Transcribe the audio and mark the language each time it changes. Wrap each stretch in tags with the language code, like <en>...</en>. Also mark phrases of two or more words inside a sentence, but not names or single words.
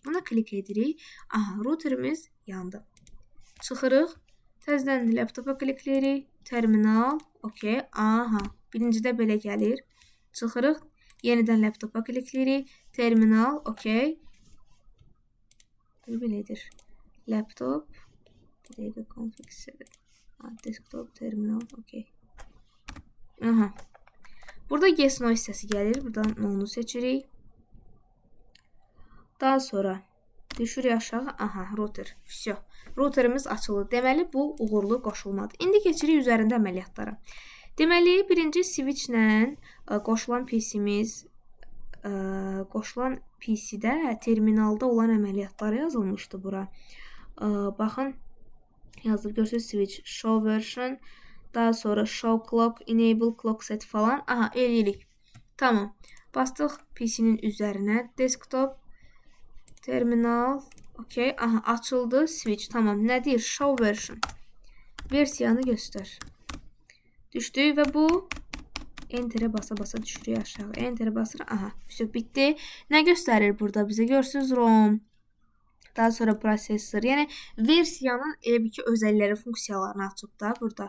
<az>Buna klik edirik. Aha, routerimiz yandı. Çıxırıq. Təzədən laptopa klikləyirik. Terminal, okey. Aha, birincidə belə gəlir. Çıxırıq. Yenidən laptopa klikləyirik. Terminal, okey. Belədir. Laptop. Bir dəqiqə</az> <en>config set. Desktop, terminal,</en> <az>okey. Aha. Burada</az> <en>yes no</en> <az>hissəsi gəlir. Buradan no-nu seçirik. Daha sonra düşürük aşağı. Aha, router. Всё. Routerimiz açılır. Deməli, bu uğurlu qoşulmadır. İndi keçirik üzərində əməliyyatlara. Deməli, birinci switchlə qoşulan PC-miz, qoşulan PC-də terminalda olan əməliyyatlar yazılmışdı bura. Baxın, yazılıb görsünüz switch,</az> <en>show version,</en> <az>daha sonra</az> <en>show clock, enable clock set</en> <az>falan. Aha, eləyirik. Tamam. Bastıq PC-nin üzərinə.</az> <en>Desktop, terminal,</en> <az>okey. Aha, açıldı switch. Tamam. Nə deyir?</az> <en>Show version.</en> <az>Versiyanı göstər. Düşdük və bu enterə basa-basa düşürük aşağı. Enterə basırıq. Aha, bitdi. Nə göstərir burada bizə? Görürsünüz ROM. Daha sonra prosesor. Yəni versiyanın elə bir ki özəlləri, funksiyalarını açıb da burada.</az>